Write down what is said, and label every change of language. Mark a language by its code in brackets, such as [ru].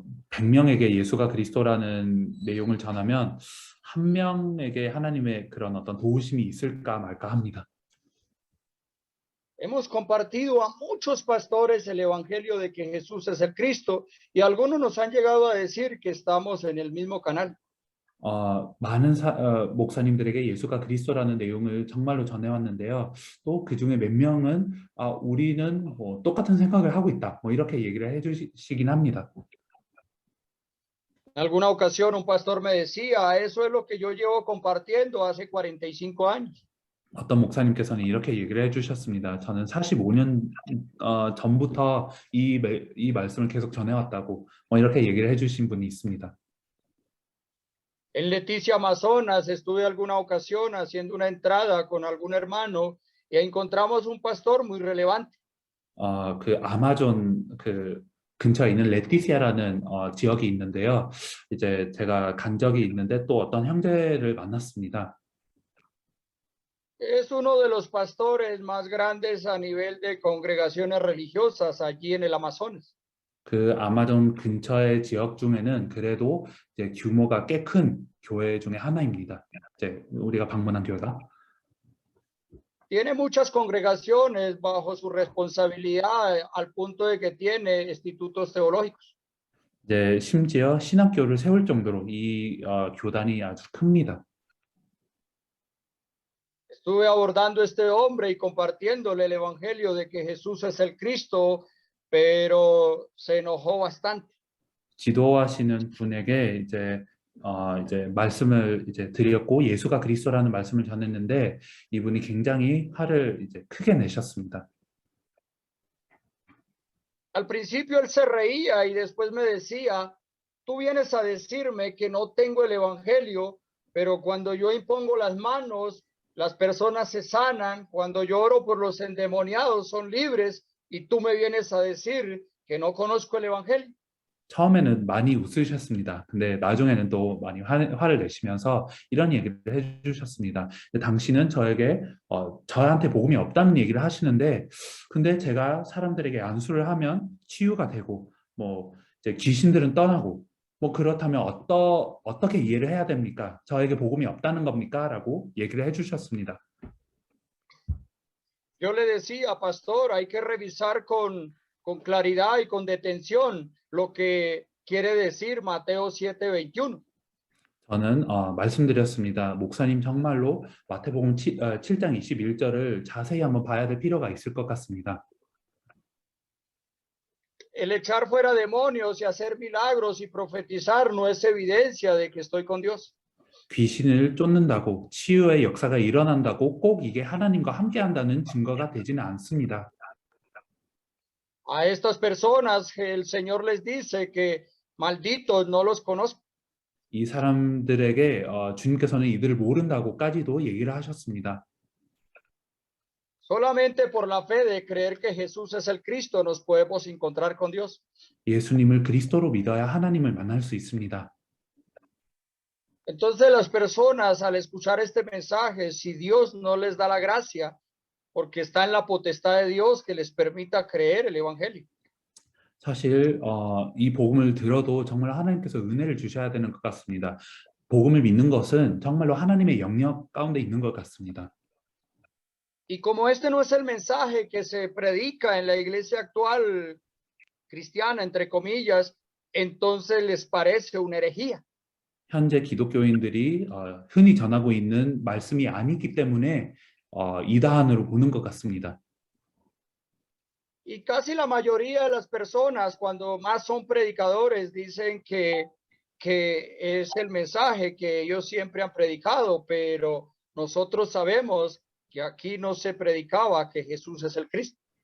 [ko] 100명에게 예수가 그리스도라는 내용을 전하면 한 명에게 하나님의 그런 어떤 도우심이 있을까 말까 합니다. [es] Hemos compartido a muchos pastores el evangelio de que Jesús es el Cristo y algunos nos han llegado a decir que estamos en el mismo canal. [ko] 많은 목사님들에게 예수가 그리스도라는 내용을 정말로 전해왔는데요. 또 그중에 몇 명은 우리는 뭐 똑같은 생각을 하고 있다. 뭐 이렇게 얘기를 해주시긴 합니다. [es] En alguna ocasión un pastor me decía, eso es lo que yo llevo compartiendo hace 45 años. [ko] 어떤 목사님께서는 이렇게 얘기를 해주셨습니다. 저는 45년 전부터 이 말씀을 계속 전해왔다고 뭐 이렇게 얘기를 해주신 분이 있습니다. [es] En Leticia, Amazonas, estuve alguna ocasión haciendo una entrada con algún hermano y encontramos un pastor muy relevante. [ko] 그 아마존 그 근처에 있는 레티시아라는 지역이 있는데요. 이제 제가 간 적이 있는데 또 어떤 형제를 만났습니다. [es] Es uno de los pastores más grandes a nivel de congregaciones religiosas allí en el Amazonas. [ko] 그 아마존 근처의 지역 중에는 그래도 이제 규모가 꽤 큰 교회 중에 하나입니다. 이제 우리가 방문한 교회가 [es] Tiene muchas congregaciones bajo su responsabilidad al punto de que tiene institutos teológicos. [ko] 이제 심지어 신학교를 세울 정도로 이 교단이 아주 큽니다. [es] estuve abordando a este hombre y compartiéndole el evangelio de que Jesús es el Cristo, pero se enojó bastante. [ko] 지도하시는 분에게 이제 말씀을 이제 드렸고 예수가 그리스도라는 말씀을 전했는데 이분이 굉장히 화를 이제 크게 내셨습니다. [es] Al principio él se reía y después me decía, tú vienes a decirme que no tengo el evangelio, pero cuando yo impongo las manos, las personas se sanan, cuando yo oro por los endemoniados son libres y tú me vienes a decir que no conozco el evangelio. [ko] 처음에는 많이 웃으셨습니다. 근데 나중에는 또 많이 화를 내시면서 이런 얘기를 해주셨습니다. 당신은 저한테 복음이 없다는 얘기를 하시는데, 근데 제가 사람들에게 안수를 하면 치유가 되고, 뭐 이제 귀신들은 떠나고, 뭐 그렇다면 어떻게 이해를 해야 됩니까? 저에게 복음이 없다는 겁니까? 라고 얘기를 해주셨습니다. [es] Yo le decía, pastor, hay que revisar con claridad y con detención lo que quiere decir Mateo 7:21. [ko] 저는 말씀드렸습니다. 목사님 정말로 마태복음 7장 21절을 자세히 한번 봐야 될 필요가 있을 것 같습니다. [es] El echar fuera demonios y hacer milagros y profetizar no es evidencia de que estoy con Dios. [ko] 귀신을 쫓는다고 치유의 역사가 일어난다고 꼭 이게 하나님과 함께한다는 증거가 되지는 않습니다. [es] A estas personas el Señor les dice que malditos no los conozco. [ko] 이 사람들에게 주님께서는 이들을 모른다고까지도 얘기를 하셨습니다. [es] Solamente por la fe de creer que Jesús es el Cristo nos podemos encontrar con Dios. [ko] 예수님을 그리스도로 믿어야 하나님을 만날 수 있습니다. [es] Entonces las personas al escuchar este mensaje, si Dios no les da la gracia, porque está en la potestad de Dios que les permita creer el evangelio. [ko] 사실 이 복음을 들어도 정말 하나님께서 은혜를 주셔야 되는 것 같습니다. 복음을 믿는 것은 정말로 하나님의 영역 가운데 있는 것 같습니다. [es] Y como este no es el mensaje que se predica en la iglesia actual cristiana, entre comillas, entonces les parece una herejía. [ko] 현재 기독교인들이 흔히 전하고 있는 말씀이 아니기 때문에 이단으로 보는 것 같습니다. [es] Y casi la mayoría de las personas, cuando más son predicadores, dicen que es el mensaje que ellos siempre han predicado, pero nosotros sabemos que aquí no se predicaba que Jesús es el Cristo.